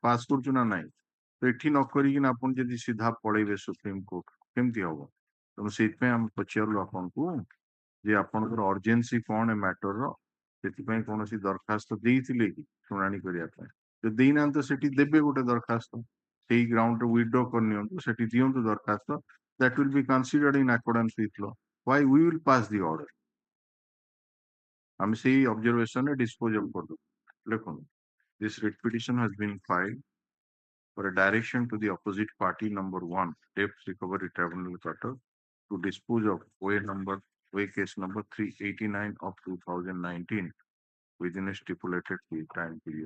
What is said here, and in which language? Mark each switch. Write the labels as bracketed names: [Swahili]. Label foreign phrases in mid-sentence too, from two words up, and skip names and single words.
[Odia] ପାସ୍ କରୁଛୁ ନା ନାହିଁ ତ ଏଠି ନ କରିକିନା ଆପଣ ଯଦି ସିଧା ପଳେଇବେ ସୁପ୍ରିମ କୋର୍ଟ କେମିତି ହବ ତେଣୁ ସେଇଥିପାଇଁ ଆମେ ପଚାରିଲୁ ଆପଣଙ୍କୁ ଯେ ଆପଣଙ୍କର ଅର୍ଜେନ୍ସି କଣ ଏ ମ୍ୟାଟରର ସେଥିପାଇଁ କୌଣସି ଦରଖାସ୍ତ ଦେଇଥିଲେ କି ଶୁଣାଣି କରିବା ପାଇଁ ଯଦି ଦେଇନାହାନ୍ତି ତ ସେଠି ଦେବେ ଗୋଟେ ଦରଖାସ୍ତ ସେଇ ଗ୍ରାଉଣ୍ଡରେ ୱିଡ୍ର କରିନିଅନ୍ତୁ ସେଠି ଦିଅନ୍ତୁ ଦରଖାସ୍ତ [English] that will be considered in accordance with law why we will pass the order [Odia] ଆମେ ସେଇ ଅବଜରଭେସନରେ ଡିସ୍ପୋଜ କରିଦେବୁ ଦେଖନ୍ତୁ [English] this writ petition has been filed for a direction to the opposite party number 1 debt recovery tribunal quarter to dispose of OA case number 389 of 2019 within a stipulated time period.